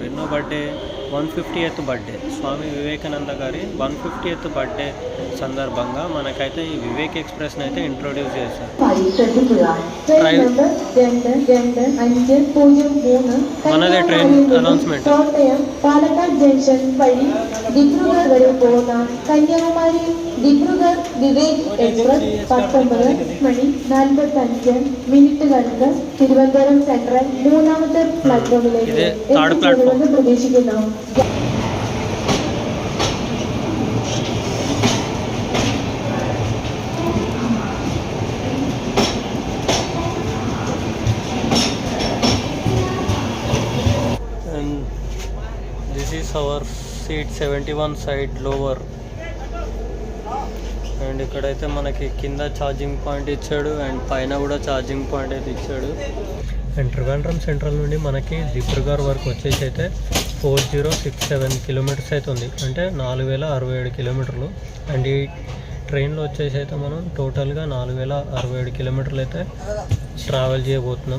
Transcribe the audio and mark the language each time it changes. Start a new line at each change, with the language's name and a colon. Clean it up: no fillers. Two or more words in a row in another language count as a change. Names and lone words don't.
Telugu: ఎన్నో బర్త్డే, 150th బర్త్డే, స్వామి వివేకానంద గారి 150th బర్త్డే సందర్భంగా మనకైతే ఈ వివేక్ ఎక్స్ప్రెస్ని అయితే ఇంట్రొడ్యూస్ చేశారు. మనదే
English: train announcement.
Malayalam: പാലക്കാട് ജംഗ്ഷൻ വഴി ദിബ്രുഗഡ് വരെ പോകുന്ന കന്യാകുമാരി ദിബ്രുഗഡ് വിവേക് എക്സ്പ്രസ് 19:45 തിരുവനന്തപുരം സെൻട്രൽ 3ാമത്തെ പ്ലാറ്റ്ഫോമിലേക്ക് എത്തിച്ചേരുമെന്ന് പ്രതീക്ഷിക്കുന്നു.
English: This is our seat 71 side lower.
Telugu: అండ్ ఇక్కడైతే మనకి కింద
English: charging point
Telugu: ఇచ్చాడు అండ్ పైన కూడా
English: charging point
Telugu: అయితే ఇచ్చాడు. అండ్ ట్రివాండ్రం సెంట్రల్ నుండి మనకి దిబ్రూగఢ్ వరకు వచ్చేసి అయితే 4067 కిలోమీటర్స్ అయితే ఉంది, అంటే 4067 కిలోమీటర్లు. అండ్ ఈ ట్రైన్లో వచ్చేసి అయితే మనం టోటల్గా 4067 కిలోమీటర్లు అయితే ట్రావెల్ చేయబోతున్నాం.